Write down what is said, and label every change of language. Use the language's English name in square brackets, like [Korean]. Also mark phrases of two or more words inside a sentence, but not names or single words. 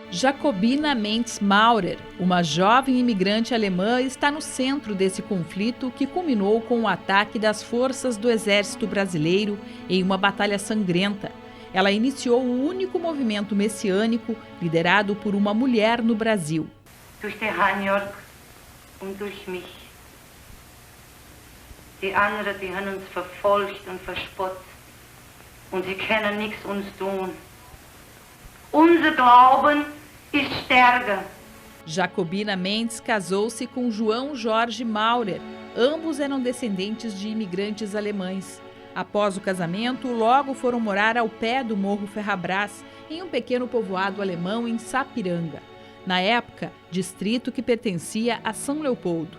[Portuguese] Jacobina Mendes Maurer, uma jovem imigrante alemã, está no centro desse conflito que culminou com o ataque das forças do Exército Brasileiro em uma batalha sangrenta. Ela iniciou o único movimento messiânico liderado por uma mulher no Brasil. [German] Durch den Hanjörg und durch mich. Die anderen, die haben uns verfolgt und verspottet und sie können nichts uns tun. Unser Glauben ist stärker. [Portuguese] Jacobina Mendes casou-se com João Jorge Maurer. Ambos eram descendentes de imigrantes alemães. Após o casamento, logo foram morar ao pé do Morro Ferrabras, em um pequeno povoado alemão em Sapiranga. Na época, distrito que pertencia a São Leopoldo.